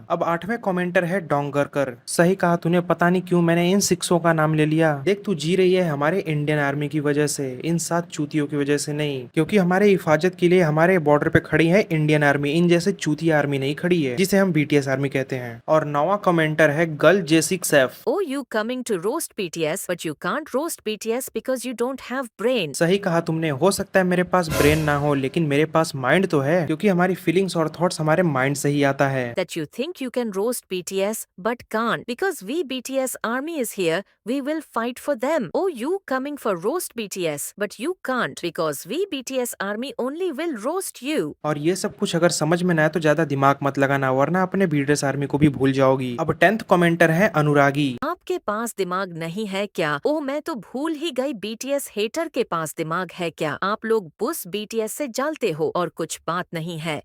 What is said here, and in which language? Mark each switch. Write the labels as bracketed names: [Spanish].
[Hindi] अब आठवें कमेंटर है डोंगरकर। सही कहा तूने, पता नहीं क्यों मैंने इन सिक्सों का नाम ले लिया। देख, तू जी रही है हमारे इंडियन आर्मी की वजह से, इन 7 चूतियों की वजह से नहीं, क्योंकि हमारे हिफाजत के लिए हमारे बॉर्डर पे खड़ी है इंडियन आर्मी, इन जैसे चूतिया आर्मी नहीं खड़ी है, जिसे हम बीटीएस आर्मी कहते हैं। और नौवां कमेंटर है girl J6F। [English] Oh, you coming to roast BTS, but you can't roast BTS because you don't have brain। [Hindi] सही कहा तुमने, हो सकता है मेरे पास ब्रेन ना हो, लेकिन मेरे पास माइंड तो है, क्योंकि हमारी फीलिंग्स और थॉट्स हमारे माइंड से ही आता है। [English] That you think you can roast BTS but can't because we BTS army is here, we will fight for them। Oh, you coming for roast BTS but you can't because we BTS army only will roast you। [Hindi] और ये सब कुछ अगर समझ में ना आए तो ज्यादा दिमाग मत लगाना, वरना अपने बीटीएस आर्मी को भी भूल जाओगी। अब 10th कमेंटर है अनुरागी। आपके पास दिमाग नहीं है क्या? ओह, मैं तो भूल ही गई, बीटीएस हेटर के पास दिमाग है क्या? आप लोग बुस बीटीएस से जलते हो और कुछ बात नहीं है।